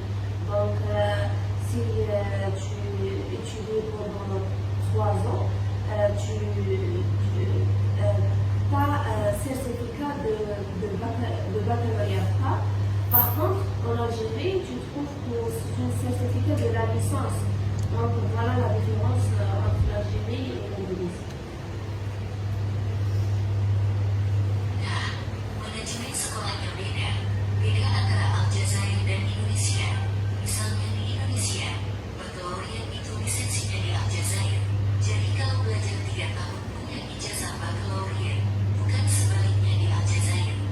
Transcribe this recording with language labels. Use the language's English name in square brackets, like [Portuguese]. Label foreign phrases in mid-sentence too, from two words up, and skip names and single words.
[French] Donc, si tu étudies pendant 3 ans, tu as un certificat de baccalauréat. Par contre, en Algérie, tu trouves que c'est un certificat de la licence. Donc, voilà la différence entre l'Algérie et l'Indonésie. [Indonesian] Nah, manajemen sekolahnya beda. Beda antara Aljazair dan Indonesia. Misalnya di Indonesia, bakalaureat itu lisensinya di Aljazair. Jadi kalau belajar 3 tahun punya ijazah bakalaureat, bukan sebaliknya di Aljazair.